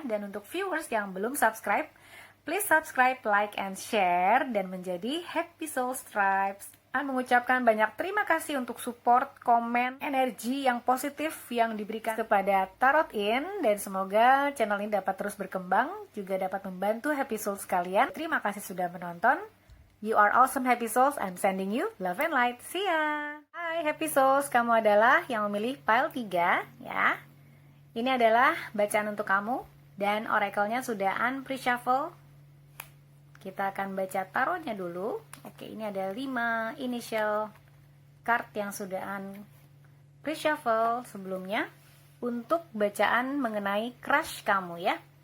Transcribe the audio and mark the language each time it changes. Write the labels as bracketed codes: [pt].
[id] Dan untuk viewers yang belum subscribe, [en] please subscribe, like, and share, [id] dan menjadi happy souls tribes. An mengucapkan banyak terima kasih untuk support, komen, energi yang positif yang diberikan kepada Tarot In, dan semoga channel ini dapat terus berkembang, juga dapat membantu happy souls kalian. Terima kasih sudah menonton. [en] You are awesome happy souls. I'm sending you love and light. See ya. [id] Hai happy souls, kamu adalah yang memilih pile 3 ya. Ini adalah bacaan untuk kamu dan oracle-nya sudah An pre-shuffle. Kita akan baca tarotnya dulu. Oke, ini ada 5 initial card yang sudah An pre-shuffle sebelumnya untuk bacaan mengenai crush kamu ya.